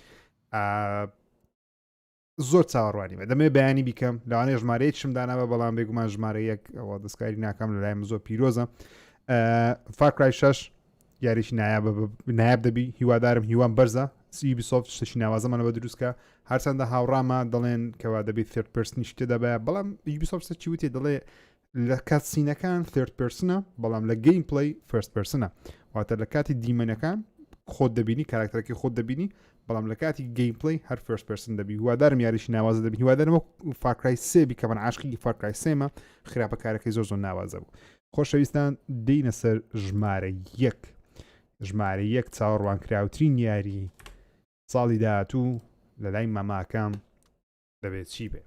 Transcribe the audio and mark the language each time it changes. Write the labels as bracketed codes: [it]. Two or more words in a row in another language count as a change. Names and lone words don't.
[ckb] زۆر چاوەڕوانیمە دەمێ بەیانی بیکەم لەوانەیە ژمارەیە شم داناوە بەڵام بێگومان ژمارە یەک ئەوە دەستکاری ناکەم لەلایەن زۆر پیرۆزە فارکرای 6 یاریشی نایاب دەبی هیوادارم هیوان بەرزە یوبیسۆفت شتێکی ناوازەمانەوە دروستکە هەرچەندە هاوڕامە دەڵێن کەوا دەبێت [en] third person [ckb] شتێ دەبێت بەڵام یوبیسۆفت چی وتێ دەڵێ لە کاتسینەکان [en] third personە [ckb] بەڵام لە گەیم پڵی [en] first personە [ckb] واتە لە کاتی دیمەنەکان خۆت دەبینی کاراکتەرەکەی خۆت دەبینی بەڵام لە کاتی گەیم پڵی هەر [en] first person [ckb] دەبی هیوادارم یاریشی ناوازە دەبی هیوادارم فارکرای 3 بی کە من عاشقی فارکرای 3مە خراپەکارەکەی زۆر زۆر ناوازە بوو خۆشەویستان دێینە سەر ژمارە یەک چاوەڕوانکراوترین یاری ساڵی داهاتوو لە لای ماماکەم دەبێت چی بێ